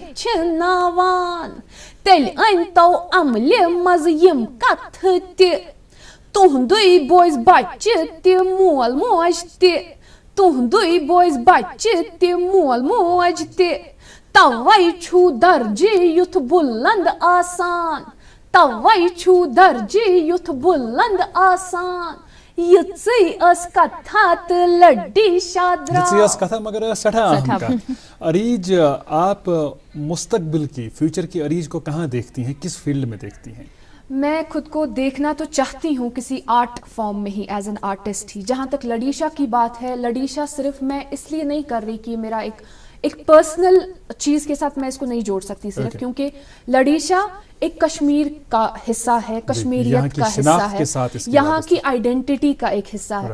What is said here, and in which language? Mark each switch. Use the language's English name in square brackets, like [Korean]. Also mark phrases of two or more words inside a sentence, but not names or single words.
[Kashmiri] ہیٚچھناوان تیٚلہِ أنۍتو عملہِ منٛز یِم کتھٕ تہِ تُہنٛدُے بوزِ بچہِ تہِ مول موج تہِ تُہنٛدُے بوزِ بچہِ تہِ مول موج تہِ توے چھُو درجہِ یُتھ بُلند آسان توے چھُو درجہِ یُتھ بُلند آسان یِژٕے ٲس کتھا تہٕ لڈی شاہ یِژٕے ٲس کتھا مگر ٲس سٮ۪ٹھاہ اہم کتھ. [Urdu] عریج آپ مستقبل کی فیوچر کی عریج کو کہاں دیکھتی ہیں, کس فیلڈ میں دیکھتی ہیں؟ میں خود کو دیکھنا تو چاہتی ہوں کسی [English] art form [Urdu] میں ہی [English] as an artist [Urdu] ہی. جہاں تک لڈیشا کی بات ہے, لڈیشا صرف میں اس لیے نہیں کر رہی کہ میرا ایک پرسنل چیز کے ساتھ میں اس کو نہیں جوڑ سکتی صرف کیونکہ لڈیشا ایک کشمیر کا حصہ ہے, کشمیریت کا حصہ ہے, یہاں کی آئیڈینٹی کا ایک حصہ ہے.